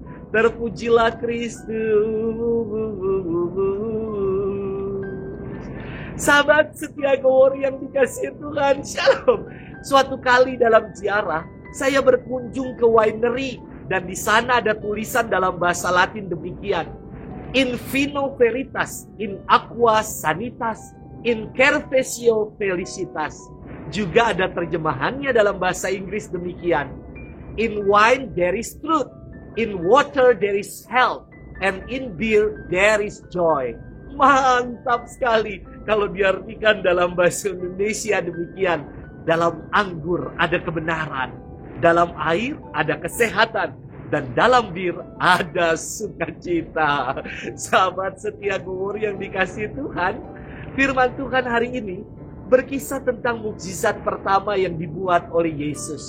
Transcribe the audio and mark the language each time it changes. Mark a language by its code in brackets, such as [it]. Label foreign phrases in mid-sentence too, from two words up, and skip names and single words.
[id] Terpujilah Kristus. Sahabat setia Gowori yang dikasihi Tuhan, Shalom. Suatu kali dalam ziarah, saya berkunjung ke winery, dan di sana ada tulisan dalam bahasa Latin demikian: [la] "In vino veritas, in aqua sanitas, in cervesio felicitas." [id] Juga ada terjemahannya dalam bahasa Inggris demikian: [en] "In wine there is truth, in water there is health, and in beer there is joy." [id] Mantap sekali kalau diartikan dalam bahasa Indonesia demikian. Dalam anggur ada kebenaran, dalam air ada kesehatan, dan dalam bir ada sukacita. Sahabat setia Gowori yang dikasihi Tuhan, firman Tuhan hari ini berkisah tentang mukjizat pertama yang dibuat oleh Yesus.